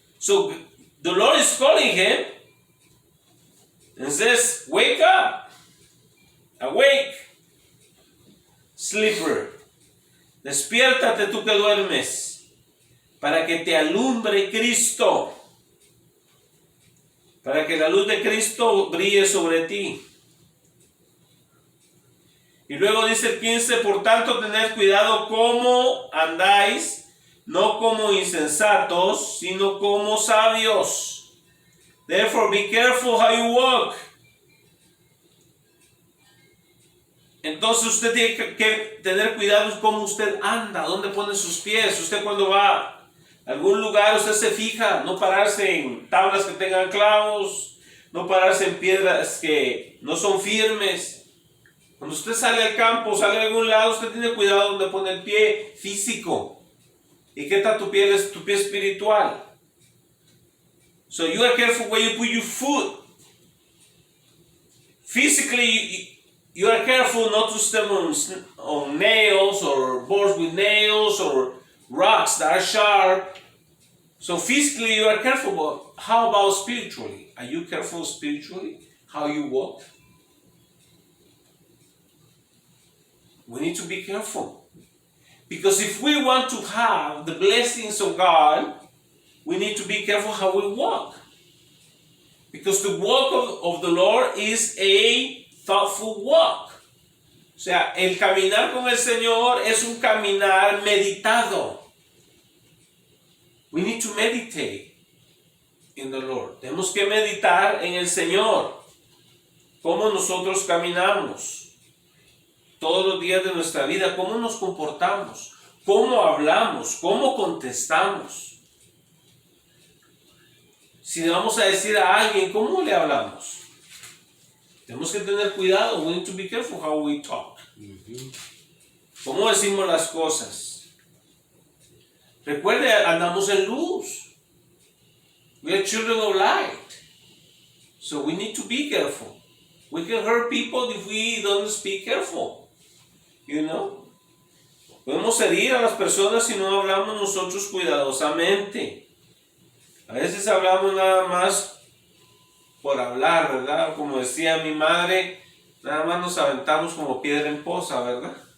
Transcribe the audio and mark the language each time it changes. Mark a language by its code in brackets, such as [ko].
[en] So the Lord is calling him and says, wake up, awake, sleeper. [es] Despiértate tú que duermes, para que te alumbre Cristo, para que la luz de Cristo brille sobre ti. Y luego dice el 15, por tanto tened cuidado cómo andáis, no como insensatos, sino como sabios. [en] Therefore be careful how you walk. [es] Entonces usted tiene que tener cuidado cómo usted anda, dónde pone sus pies. Usted cuando va a algún lugar, usted se fija, no pararse en tablas que tengan clavos, no pararse en piedras que no son firmes. Cuando usted sale al campo, sale a algún lado, usted tiene cuidado dónde pone el pie físico. ¿Y qué tal tu pie espiritual? [en] So you are careful where you put your foot. Physically, you are careful not to step on nails or boards with nails or rocks that are sharp. So physically you are careful, but how about spiritually? Are you careful spiritually? How you walk? We need to be careful. Because if we want to have the blessings of God, we need to be careful how we walk. Because the walk of the Lord is a thoughtful walk. [es] O sea, el caminar con el Señor es un caminar meditado. [en] We need to meditate in the Lord. [es] Tenemos que meditar en el Señor. Cómo nosotros caminamos todos los días de nuestra vida, cómo nos comportamos, cómo hablamos, cómo contestamos. Si le vamos a decir a alguien, ¿cómo le hablamos? Tenemos que tener cuidado. [en] We need to be careful how we talk. [es] ¿Cómo decimos las cosas? Recuerde, andamos en luz. [en] We are children of light. So we need to be careful. We can hurt people if we don't speak careful. You know? [es] Podemos herir a las personas si no hablamos nosotros cuidadosamente. A veces hablamos nada más por hablar, ¿verdad? Como decía mi madre, nada más nos aventamos como piedra en poza, ¿verdad?